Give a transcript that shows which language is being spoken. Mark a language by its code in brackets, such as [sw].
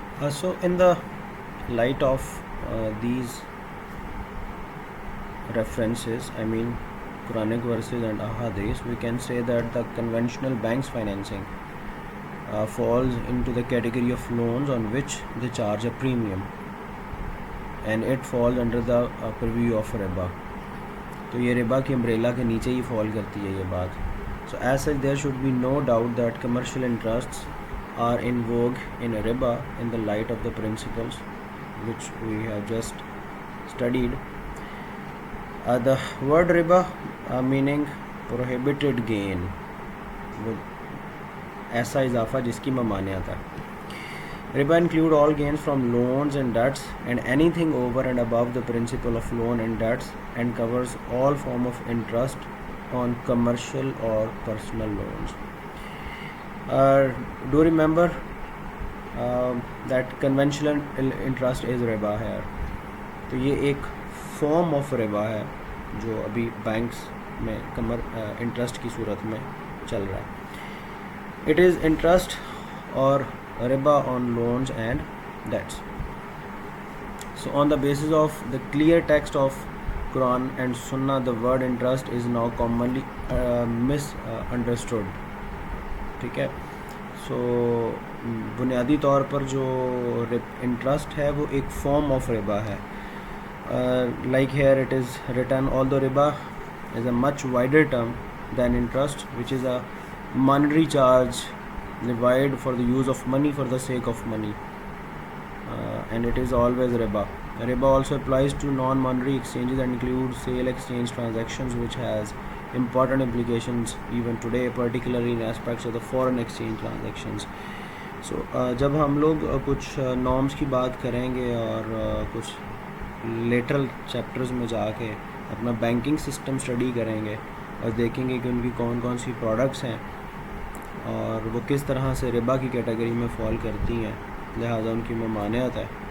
[en] So in the light of these references, I mean Quranic verses and ahadith, we can say that the conventional banks financing falls into the category of loans on which they charge a premium, and it falls under the purview of riba. [ur] تو یہ ربا کی umbrella کے نیچے ہی فال کرتی ہے یہ بات. [en] So as such there should be no doubt that commercial interests are in vogue in riba in the light of the principles which we have just studied. The word riba meaning prohibited gain, [ur] وہ ایسا اضافہ جس کی ممانعت ہے. [en] Riba include all gains from loans and debts and anything over and above the principal of loan and debts, and covers all form of interest on commercial or personal loans. Do remember that conventional interest is riba here. [ur] تو یہ ایک form of ربا ہے جو ابھی banks میں interest کی صورت میں چل رہا ہے. [en] It is interest or riba on loans and debts. So on the basis of the clear text of Quran and Sunnah, the word interest is now commonly misunderstood. [ur] ٹھیک ہے. سو بنیادی طور پر جو انٹرسٹ ہے وہ ایک فارم آف ربا ہے. [en] Like here it is written, although riba is a much wider term than interest, which is a monetary charge levied for the use of money for the sake of money, and it is always riba. Riba also applies to non-monetary exchanges and includes sale exchange transactions, which has important implications even today, particularly in aspects of the foreign exchange transactions. [ur] So جب ہم لوگ کچھ norms کی بات کریں گے اور کچھ لیٹرل چیپٹرز میں جا کے اپنا بینکنگ سسٹم اسٹڈی کریں گے اور دیکھیں گے کہ ان کی کون کون سی پروڈکٹس ہیں اور وہ کس طرح سے ربا کی کیٹیگری میں فال کرتی ہیں، لہٰذا ان کی ممانعت ہے.